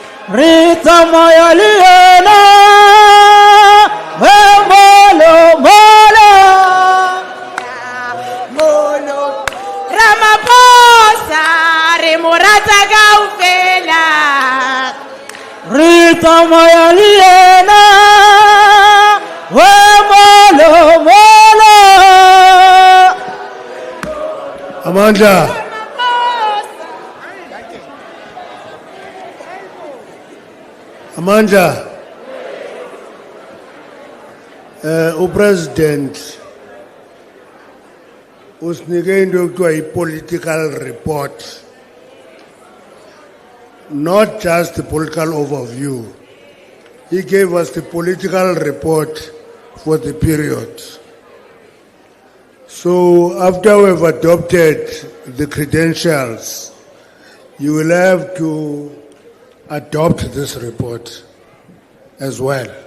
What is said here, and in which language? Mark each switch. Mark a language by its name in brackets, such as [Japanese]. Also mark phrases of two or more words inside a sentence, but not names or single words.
[Southern Sotho] Rita Mayaliana, Vemolo, Ramaphosa, re mo rata kaofela. Re tsamaya le yena, we molo molo. [Xhosa] Amandla. Amandla. Upresident usinike into ekuthiwa yi- [English] political report, not just the political overview. He gave us the political report for the period. So after we've adopted the credentials, you will have to adopt this report as well.